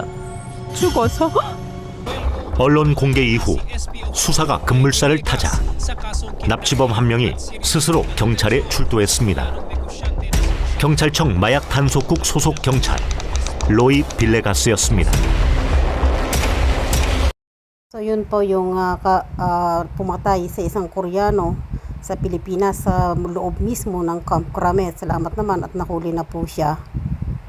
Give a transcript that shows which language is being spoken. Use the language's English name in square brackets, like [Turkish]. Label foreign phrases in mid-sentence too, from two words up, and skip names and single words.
[Korean] 죽어서. 언론 공개 이후 수사가 급물살을 타자 납치범 한 명이 스스로 경찰에 출두했습니다. 경찰청 마약 단속국 소속 경찰 로이 빌레가스였습니다. [Filipino] So yun po yung pumatay sa isang Koreano sa Pilipinas sa loob mismo ng Camp Kramet. Salamat naman at nahuli na po siya.